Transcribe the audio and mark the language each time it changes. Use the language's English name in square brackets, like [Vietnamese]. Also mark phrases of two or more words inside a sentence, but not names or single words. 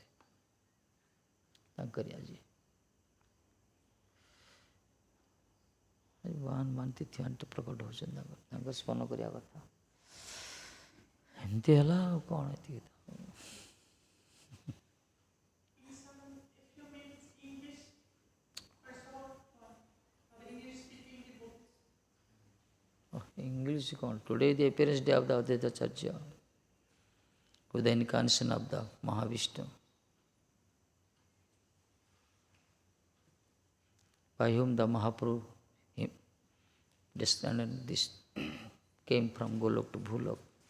[Odia] ତାଙ୍କରି ଆଜି ମହାନ ତିଥି ପ୍ରକଟ ହେଉଛନ୍ତି, ତାଙ୍କ ସ୍ମରଣ କରିବା କଥା। ଏମିତି ହେଲା ଆଉ କ'ଣ, ଏତିକି ତ। English କ'ଣ? [English] Today the appearance day of the Advaita Acharya with the incarnation of the Mahavishnu, by whom the Mahaprabhu descendant, this came from Golok to Bhulok.